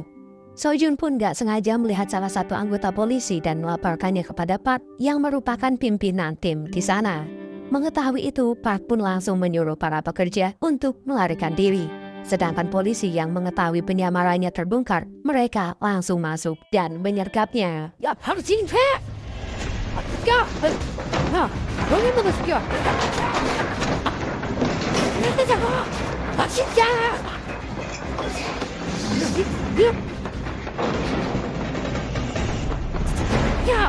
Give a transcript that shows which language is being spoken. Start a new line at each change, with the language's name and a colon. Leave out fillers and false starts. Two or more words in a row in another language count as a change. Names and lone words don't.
Indonesian: Sojun pun gak sengaja melihat salah satu anggota polisi dan melaporkannya kepada Park yang merupakan pimpinan tim di sana. Mengetahui itu, Park pun langsung menyuruh para pekerja untuk melarikan diri. Sedangkan polisi yang mengetahui penyamarannya terbongkar, mereka langsung masuk dan menyergapnya. Ya, harus ini,
Korean: 야! 야! 여기 있는 거 죽여! 이렇게 잡아! 아, 진짜! 야!